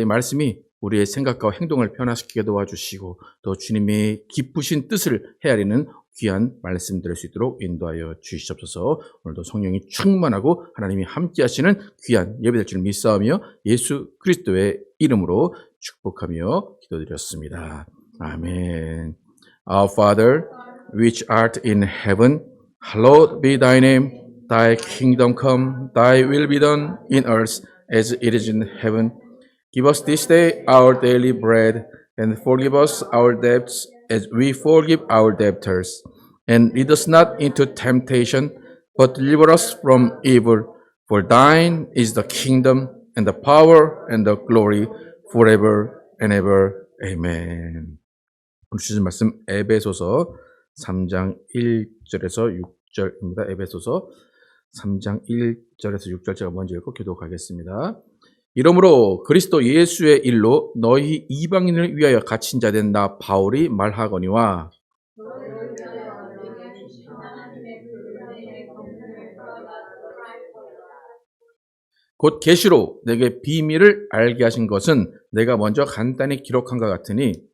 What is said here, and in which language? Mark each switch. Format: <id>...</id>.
<ko>이 말씀이 우리의 생각과 행동을 변화시키게 도와주시고 또 주님의 기쁘신 뜻을 헤아리는 귀한 말씀 들을 수 있도록 인도하여 주시옵소서. 오늘도 성령이 충만하고 하나님이 함께 하시는 귀한 예배될 줄 믿사오며 예수 그리스도의 이름으로 축복하며 기도드렸습니다. 아멘.</ko> <en>Our Father, which art in heaven, hallowed be thy name. Thy kingdom come, thy will be done in earth as it is in heaven. Give us this day our daily bread, and forgive us our debts as we forgive our debtors. And lead us not into temptation, but deliver us from evil. For thine is the kingdom, and the power, and the glory, forever and ever. Amen.</en> <ko>오늘 주신 말씀 에베소서 3장 1절에서 6절입니다. 에베소서 3장 1절에서 6절 제가 먼저 읽고 기도하겠습니다. 이러므로 그리스도 예수의 일로 너희 이방인을 위하여 갇힌 자 된 나 바울이 말하거니와 곧 계시로 내게 비밀을 알게 하신 것은 내가 먼저 간단히 기록한 것 같으니</ko>